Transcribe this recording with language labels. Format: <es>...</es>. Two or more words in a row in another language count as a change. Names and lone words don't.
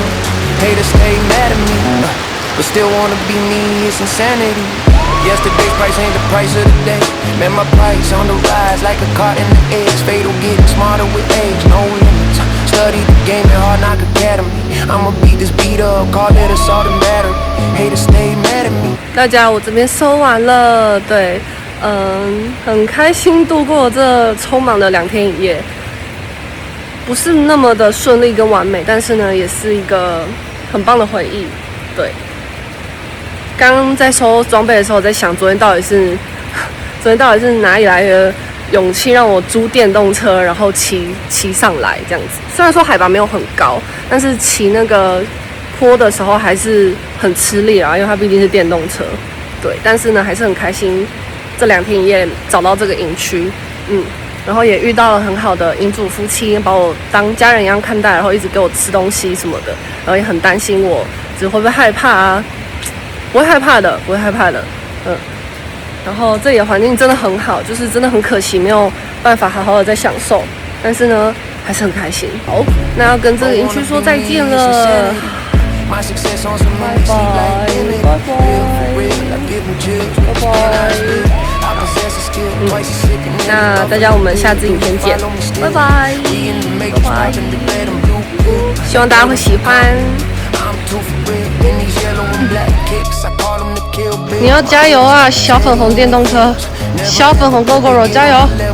<en>Haters stay mad at me, but still wanna be me, it's insanity. Yesterday's price ain't the price of the day. Man, my price on the rise like a cart in the eggs. Fatal getting smarter with age, no limits. Study the game at Hard Knock Academy. I'ma beat this beat up, call it assault and battery. Haters stay mad at me.</en> <zh>大家，我这边收完了，对，很开心度過這匆忙的2天1夜。不是那麼的順利跟完美，但是呢，也是一個很棒的回憶。對，剛剛在收裝備的時候，我在想昨天到底是哪裡來的勇氣讓我租電動車，然後騎上來這樣子。雖然說海拔沒有很高，但是騎那個坡的時候還是很吃力啊，因為它畢竟是電動車。對，但是呢，還是很開心，這2天1夜找到這個營區，然後也遇到了很好的營主夫妻，把我當家人一樣看待，然後一直給我吃東西什麼的，然後也很擔心我，只會不會害怕啊？不会害怕的，不会害怕的，然後這裡的環境真的很好，就是真的很可惜没有辦法好好的在享受，但是呢還是很開心。好，那要跟這個營區說再見了，拜拜，拜拜。那大家我們下支影片見，拜拜，拜拜。希望大家會喜歡。你要加油啊，小粉紅電動車，小粉紅 Gogoro 加油！</zh>